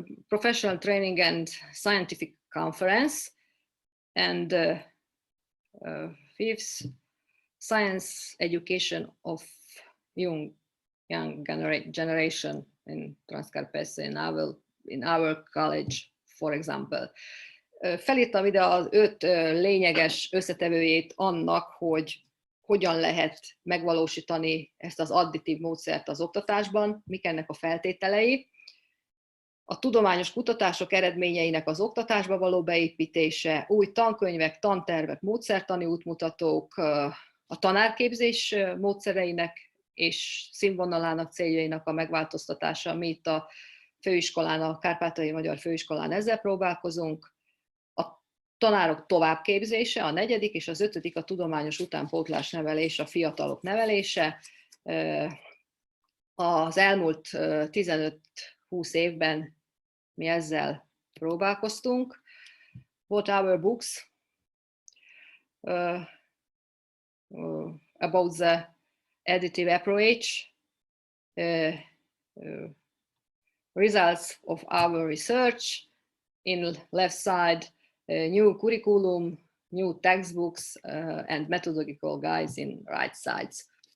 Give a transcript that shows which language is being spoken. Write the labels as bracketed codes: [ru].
[en] professional training and scientific conference, and fifth, science education of young generation in Transcarpathia, in our college, for example. [hu] Felírtam ide az 5 lényeges összetevőjét annak, hogy hogyan lehet megvalósítani ezt az additív módszert az oktatásban, mik ennek a feltételei. A tudományos kutatások eredményeinek az oktatásba való beépítése, új tankönyvek, tantervek, módszertani útmutatók, a tanárképzés módszereinek és színvonalának, céljainak a megváltoztatása. Mi itt a főiskolán, a Kárpátaljai Magyar Főiskolán ezzel próbálkozunk. A tanárok továbbképzése, a 4. és az 5. a tudományos utánpótlás nevelés, a fiatalok nevelése. Az elmúlt 15-20 évben mi ezzel próbálkoztunk. [en] What our books about the additive approach, results of our research. In left side, new curriculum, new textbooks, and methodological guides in right sides.